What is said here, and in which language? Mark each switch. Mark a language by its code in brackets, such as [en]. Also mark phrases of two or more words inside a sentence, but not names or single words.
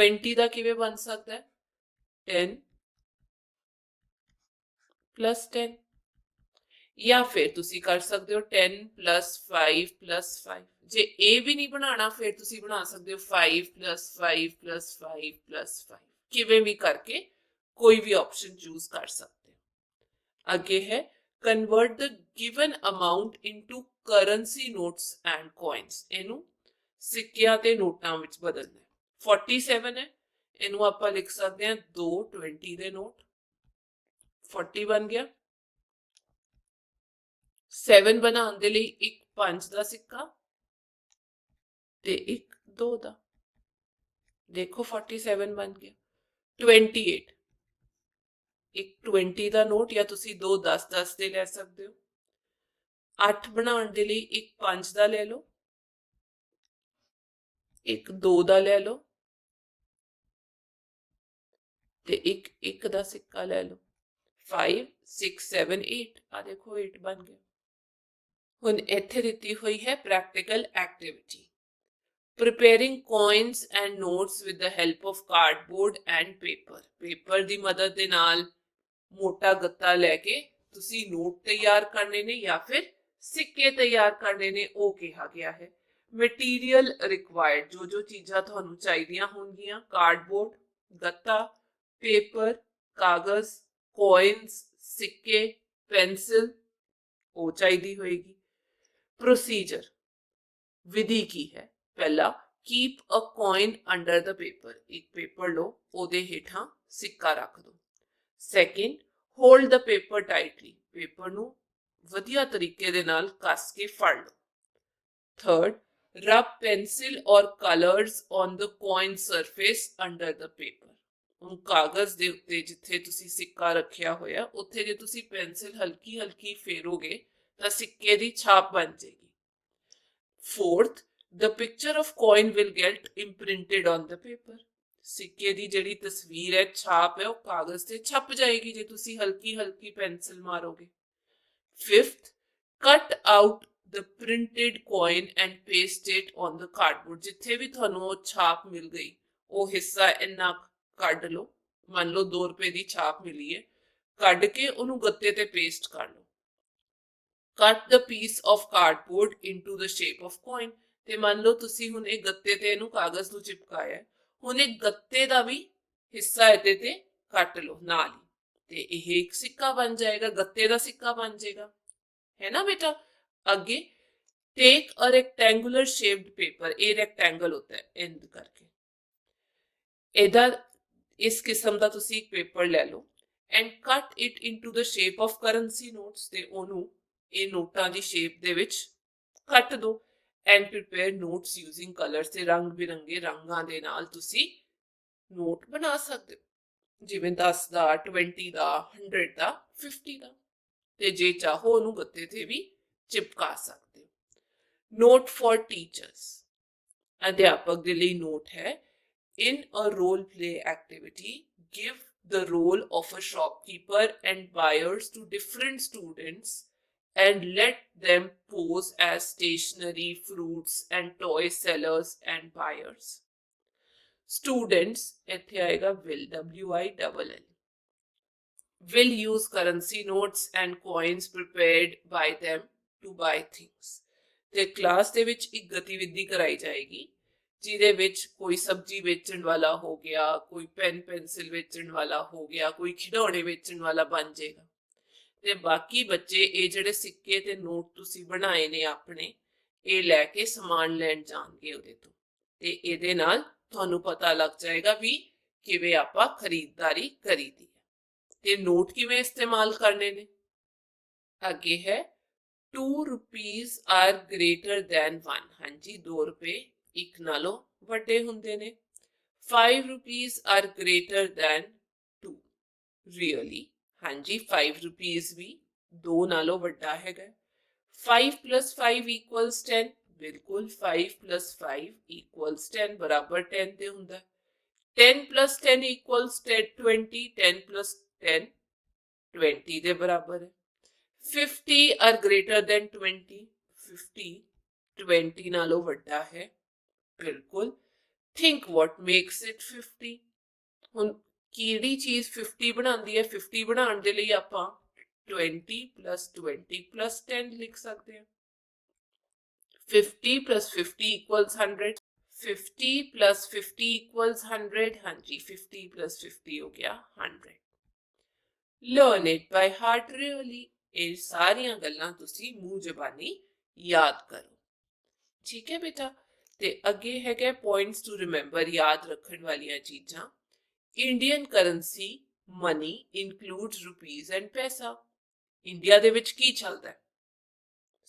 [pa] 20 ਦਾ ਕਿਵੇਂ ਬਣ ਸਕਦਾ ਹੈ? 10 plus 10, ਜਾਂ ਫਿਰ ਤੁਸੀਂ ਕਰ ਸਕਦੇ ਹੋ 10 plus 5 plus 5। ਜੇ ਇਹ ਵੀ ਨਹੀਂ ਬਣਾਉਣਾ ਫਿਰ ਤੁਸੀਂ ਬਣਾ ਸਕਦੇ ਹੋ 5 plus 5 plus 5 plus 5। ਕਿਵੇਂ ਵੀ ਕਰਕੇ ਕੋਈ ਵੀ ਆਪਸ਼ਨ ਚੂਜ਼ ਕਰ ਸਕਦੇ ਹੋ। ਅੱਗੇ ਹੈ [en] convert the given amount into currency notes and coins। [pa] ਇਹਨੂੰ ਸਿੱਕਿਆਂ ਤੇ ਨੋਟਾਂ ਵਿੱਚ ਬਦਲਣਾ ਹੈ। 47 ਹੈ, ਇਹਨੂੰ ਆਪਾਂ ਲਿਖ ਸਕਦੇ ਹਾਂ ਦੋ 20 ਦੇ ਨੋਟ, 40 ਬਣ ਗਿਆ। 7 ਬਣਾਉਣ ਦੇ ਲਈ ਇੱਕ 5 ਦਾ ਸਿੱਕਾ ਤੇ ਇੱਕ 2 ਦਾ। ਦੇਖੋ 47 ਬਣ ਗਿਆ। 28 ਇੱਕ 20 ਦਾ ਨੋਟ ਜਾਂ ਤੁਸੀਂ ਦੋ 10 ਦੇ ਲੈ ਸਕਦੇ ਹੋ। 8 ਬਣਾਉਣ ਦੇ ਲਈ ਇੱਕ 5 ਦਾ ਲੈ ਲਓ, ਇੱਕ 2 ਦਾ ਲੈ ਲਓ ਤੇ ਇੱਕ 1 ਦਾ ਸਿੱਕਾ ਲੈ ਲਓ। 5 6 7 8 ਆ ਦੇਖੋ 8 ਬਣ ਗਿਆ। ਹੁਣ ਇੱਥੇ ਦਿੱਤੀ ਹੋਈ ਹੈ [en] practical activity. Preparing coins and notes with the help of cardboard and paper. [pa] Paper ਦੀ ਮਦਦ ਦੇ ਨਾਲ ਮੋਟਾ ਗੱਤਾ ਲੈ ਕੇ ਤੁਸੀਂ ਨੋਟ ਤਿਆਰ ਕਰਨੇ ਨੇ ਜਾਂ ਫਿਰ ਸਿੱਕੇ ਤਿਆਰ ਕਰਨੇ ਨੇ, ਉਹ ਕਿਹਾ ਗਿਆ ਹੈ। [en] material required, [pa] ਜੋ ਚੀਜ਼ਾਂ ਤੁਹਾਨੂੰ ਚਾਹੀਦੀਆਂ ਹੋਣਗੀਆਂ, ਕਾਰਡਬੋਰਡ, ਗੱਤਾ, ਪੇਪਰ, ਕਾਗਜ਼, ਕੋਇਨਸ, ਸਿੱਕੇ, ਪੈਨਸਿਲ, ਉਹ ਚਾਹੀਦੀ ਹੋਏਗੀ। ਪ੍ਰੋਸੀਜਰ, ਵਿਧੀ ਕੀ ਹੈ? पहला, [en] keep a coin under the paper, [pa] ਇੱਕ ਪੇਪਰ ਲਓ, ਓਦੇ ਹੇਠਾਂ ਸਿੱਕਾ ਰੱਖ ਦਿਓ। सैकेंड, [en] hold the paper tightly, [pa] ਪੇਪਰ ਨੂੰ ਵਧੀਆ ਤਰੀਕੇ ਦੇ ਨਾਲ ਕੱਸ ਕੇ ਫੜ ਲਓ। [en] third, rub pencil or colours on the coin surface under the paper, [pa] ਹੁਣ ਕਾਗਜ਼ ਦੇ ਉੱਤੇ ਜਿੱਥੇ ਤੁਸੀਂ ਸਿੱਕਾ ਰੱਖਿਆ ਹੋਇਆ ਉੱਥੇ ਜੇ ਤੁਸੀਂ ਪੈਨਸਿਲ ਹਲਕੀ ਹਲਕੀ ਫੇਰੋਗੇ ਤਾਂ ਸਿੱਕੇ ਦੀ ਛਾਪ ਬਣ ਜਾਏਗੀ। [en] फोर्थ, the picture of coin will get imprinted on the paper, [pa] ਸਿੱਕੇ ਦੀ ਜਿਹੜੀ ਤਸਵੀਰ ਹੈ, ਛਾਪ ਹੈ, ਉਹ ਕਾਗਜ਼ ਤੇ ਛਪ ਜਾਏਗੀ ਜੇ ਤੁਸੀਂ ਹਲਕੀ ਹਲਕੀ ਪੈਨਸਿਲ ਮਾਰੋਗੇ। [en] ਫਿਫਥ, cut out the printed coin and paste it on the cardboard, [pa] ਜਿੱਥੇ ਵੀ ਤੁਹਾਨੂੰ ਉਹ ਛਾਪ ਮਿਲ ਗਈ ਉਹ ਹਿੱਸਾ ਇੰਨਾ ਕੱਢ ਲਓ। ਮੰਨ ਲਓ 2 ਰੁਪਏ ਦੀ ਛਾਪ ਮਿਲੀ ਹੈ, ਕੱਢ ਕੇ ਉਹਨੂੰ ਗੱਤੇ ਤੇ ਪੇਸਟ ਕਰ ਲਓ। [en] cut the piece of cardboard into the shape of coin, [pa] ਤੇ ਮੰਨ ਲਓ ਤੁਸੀਂ ਹੁਣ ਇਹ ਗੱਤੇ ਤੇ ਇਹਨੂੰ ਕਾਗਜ਼ ਨੂੰ ਚਿਪਕਾਇਆ, ਹੁਣ ਇਹ ਗੱਤੇ ਦਾ ਵੀ ਹਿੱਸਾ ਇਹਦੇ ਤੇ ਕੱਟ ਲਓ ਨਾਲ ਹੀ, ਤੇ ਇਹ ਇੱਕ ਸਿੱਕਾ ਬਣ ਜਾਏਗਾ, ਗੱਤੇ ਦਾ ਸਿੱਕਾ ਬਣ ਜਾਏਗਾ, ਹੈ ਨਾ बेटा। आगे, [en] take a rectangular shaped paper, [pa] ਇਹ ਰੈਕਟੈਂਗਲ ਹੁੰਦਾ ਹੈ ਇੰਝ ਕਰਕੇ, ਇਹਦਾ ਇਸ ਕਿਸਮ ਦਾ ਤੁਸੀਂ ਇੱਕ ਪੇਪਰ ਲੈ ਲਓ [en] and cut it into the shape of currency notes, [pa] ਤੇ ਉਹਨੂੰ ਇਹ ਨੋਟਾਂ ਦੀ ਸ਼ੇਪ ਦੇ ਵਿੱਚ ਕੱਟ ਦੋ। [en] and prepare notes using colours, [pa] ਤੇ ਰੰਗ ਬਿਰੰਗੇ ਰੰਗਾਂ ਦੇ ਨਾਲ ਤੁਸੀਂ ਨੋਟ ਬਣਾ ਸਕਦੇ ਹੋ, ਜਿਵੇਂ 10 ਦਾ, 20 ਦਾ, 100 ਦਾ, 50 ਦਾ, ਤੇ ਜੇ ਚਾਹੋ ਉਹਨੂੰ ਗੱਤੇ ਤੇ ਵੀ ਚਿਪਕਾ ਸਕਦੇ ਹੋ। [en] note for teachers, [pa] ਅਧਿਆਪਕ ਦੇ ਲਈ ਨੋਟ ਹੈ। [en] In a role play activity, give the role of a shopkeeper and buyers to different students and let them pose as stationery, fruits and toy sellers and buyers. Students, [pa] ਇੱਥੇ ਆਏਗਾ [en] will, W-I-L-L, will use currency notes and coins prepared by them to buy things. [pa] ਤੇ ਕਲਾਸ ਦੇ ਵਿੱਚ ਇੱਕ ਗਤੀਵਿਧੀ ਕਰਾਈ ਜਾਏਗੀ ਜਿਹਦੇ ਵਿੱਚ ਕੋਈ ਸਬਜ਼ੀ ਵੇਚਣ ਵਾਲਾ ਹੋ ਗਿਆ, ਕੋਈ [en] pen pencil [pa] ਵੇਚਣ ਵਾਲਾ ਹੋ ਗਿਆ, ਕੋਈ ਖਿਡੌਣੇ ਵੇਚਣ ਵਾਲਾ ਬਣ ਜਾਏਗਾ, ਤੇ ਬਾਕੀ ਬੱਚੇ ਇਹ ਜਿਹੜੇ ਸਿੱਕੇ ਤੇ ਨੋਟ ਤੁਸੀਂ ਬਣਾਏ ਨੇ ਆਪਣੇ, ਇਹ ਲੈ ਕੇ ਸਮਾਨ ਲੈਣ ਜਾਣਗੇ ਉਹਦੇ ਤੋਂ, ਤੇ ਇਹਦੇ ਨਾਲ ਤੁਹਾਨੂੰ ਪਤਾ ਲੱਗ ਜਾਏਗਾ ਵੀ ਕਿਵੇਂ ਆਪਾਂ ਖਰੀਦਦਾਰੀ ਕਰੀਦੀ ਹੈ ਤੇ ਨੋਟ ਕਿਵੇਂ ਇਸਤੇਮਾਲ ਕਰਨੇ ਨੇ। ਅੱਗੇ ਹੈ [en] 2 rupees are greater than 1, [pa] ਹਾਂਜੀ 2 ਰੁਪਏ ਇੱਕ ਨਾਲੋਂ ਵੱਡੇ ਹੁੰਦੇ ਨੇ। [en] 5 rupees are greater than 2, really, [pa] ਹਾਂਜੀ 5 rupees ਵੀ 2 ਨਾਲੋਂ ਵੱਡਾ ਹੈਗਾ। [en] 5 plus 5 equals 10, ਬਿਲਕੁਲ 5 plus 5 equals 10, [pa] ਬਰਾਬਰ 10 ਤੇ ਹੁੰਦਾ। [en] 10 plus 10 equals 20, 10 plus 10 20 [pa] ਦੇ ਬਰਾਬਰ ਹੈ। [en] 50 are greater than 20, 50 20 [pa] ਨਾਲੋਂ ਵੱਡਾ ਹੈ, ਬਿਲकुल। [en] think what makes it 50, [pa] ਹੁਣ ਕਿਹੜੀ ਚੀਜ਼ 50 ਬਣਾਉਂਦੀ ਹੈ? 50 ਬਣਾਉਣ ਦੇ ਲਈ ਆਪਾਂ 20 plus 20 plus 10 ਲਿਖ ਸਕਦੇ ਹਾਂ। [en] 50 plus 50 equals 100, 50 plus 50 equals 100, [pa] ਹਾਂਜੀ 50 plus 50 ਹੋ ਗਿਆ 100। [en] learn it by heart, really, [pa] ਇਹ ਸਾਰੀਆਂ ਗੱਲਾਂ ਤੁਸੀਂ ਮੂੰਹ ਜ਼ਬਾਨੀ ਯਾਦ ਕਰੋ, ਠੀਕ ਹੈ ਬੇਟਾ। ਤੇ ਅੱਗੇ ਹੈਗਾ [en] points to remember, [pa] ਯਾਦ ਰੱਖਣ ਵਾਲੀਆਂ ਚੀਜ਼ਾਂ। [en] Indian currency money includes rupees and paisa, [pa] ਇੰਡੀਆ ਦੇ ਵਿੱਚ ਕੀ ਚੱਲਦਾ ਹੈ?